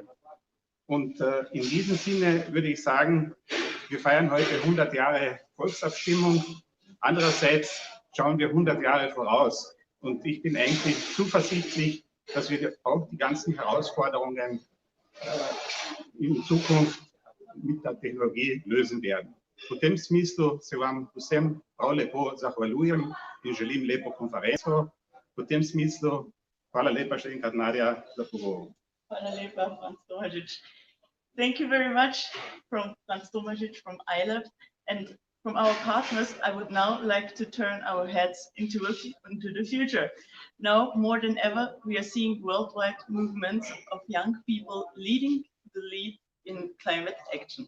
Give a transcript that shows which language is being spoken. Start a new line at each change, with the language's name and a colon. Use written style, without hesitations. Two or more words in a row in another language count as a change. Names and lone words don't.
German: Und in diesem Sinne würde ich sagen, wir feiern heute 100 Jahre Volksabstimmung. Andererseits schauen wir 100 Jahre voraus. Und ich bin eigentlich zuversichtlich, dass wir auch die ganzen Herausforderungen in Zukunft mit der технологии lösen werden.
Slovenian: В tem smislu se vam vsem prav lepo zahvaljujem in želim lepo konferenco. V tem smislu hvala lepa še enkrat, Nadja, za pogovor. Hvala lepa, Franz Tomažič.
English: Thank you very much from Franz Tomažič from iLab. And from our partners, I would now like to turn our heads into the future. Now, more than ever, we are seeing worldwide movements of young people leading the lead in climate action.